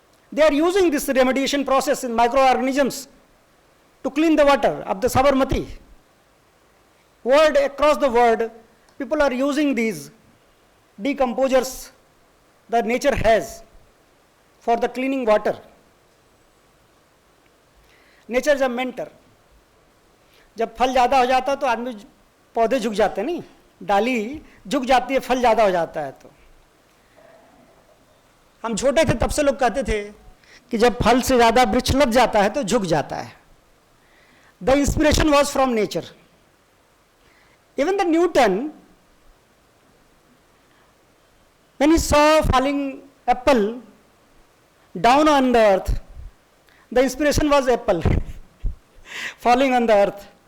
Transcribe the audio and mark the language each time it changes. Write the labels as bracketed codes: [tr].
[en] They are using this remediation process in microorganisms to clean the water of the Sabarmati. Across the world, people are using these decomposers that nature has for the cleaning water. Nature is a mentor. [hi] जब फल ज़्यादा हो जाता है तो आदमी पौधे झुक जाते हैं, नहीं, डाली झुक जाती है, फल ज़्यादा हो जाता है. तो हम छोटे थे तब से लोग कहते थे कि जब फल से ज़्यादा वृक्ष लग जाता है तो झुक जाता है. [en] The inspiration was from nature. Even the Newton, when he saw falling apple down on the earth, the inspiration was apple falling on the earth.